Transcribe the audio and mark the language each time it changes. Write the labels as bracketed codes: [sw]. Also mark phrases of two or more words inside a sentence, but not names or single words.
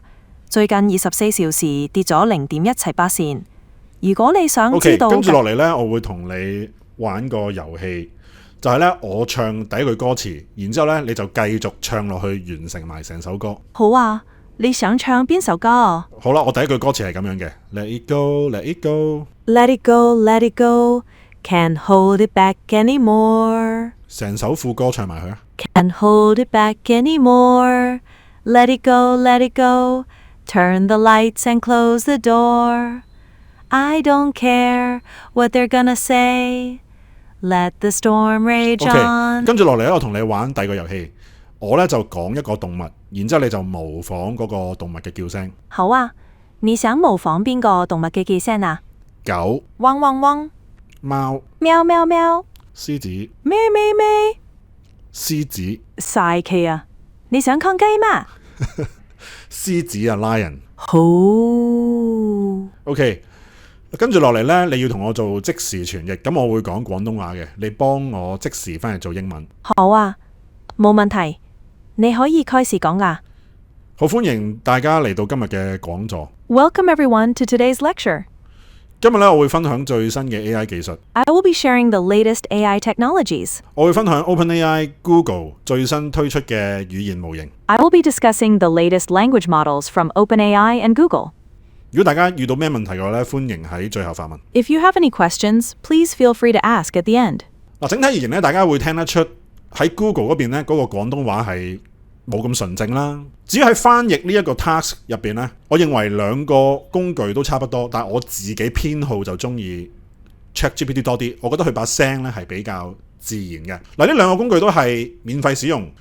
[yue] 最近24小時跌咗0.178仙。如果你想知道，跟住落嚟呢，我會同你玩個遊戲，就係呢：我唱第一句歌詞，然之後呢，你就繼續唱落去，完成埋成首歌。好啊，你想唱邊首歌？好啦，我第一句歌詞係咁樣嘅 ： [en] Let it go, let it go, Let it go, let it go, can't hold it back anymore。 [yue] 成首副歌唱埋佢啊 [en] Can't hold it back anymore. Let it go, let it go, turn the lights and close the door. I don't care what they're gonna say. Let the storm rage on. [yue] 跟住落嚟咧，我同你玩第二個遊戲。我咧就講一個動物，然之後你就模仿嗰個動物嘅叫聲。好啊，你想模仿邊個動物嘅叫聲啊？狗、汪汪汪、貓、喵喵喵、獅子、咩咩咩、獅子、晒氣啊！你想抗雞嗎？獅子啊 ，lion。好。 OK。跟住落嚟呢，你要同我做即時傳譯，咁我會講廣東話嘅，你幫我即時翻嚟做英文。好啊，冇問題，你可以開始講啊。好，歡迎大家嚟到今日嘅講座。 [en] Welcome everyone to today's lecture. [yue] 今日呢，我會分享最新嘅 AI 技術。 [en] I will be sharing the latest AI technologies. [yue] 我會分享 OpenAI Google 最新推出嘅語言模型。 [en] I will be discussing the latest language models from OpenAI and Google. [yue] 如果大家遇到咩問題嘅話咧，歡迎喺最後發問。 [en] If you have any questions, please feel free to ask at the end. [yue] 嗱，整體而言咧，大家會聽得出喺 Google 嗰邊咧，嗰個廣東話係冇咁純正啦。至於喺翻譯呢一個 task 入邊咧，我認為兩個工具都差不多，但係我自己偏好就中意 ChatGPT 多啲。我覺得佢把聲咧係比較自然嘅。嗱，呢兩個工具都係免費使用。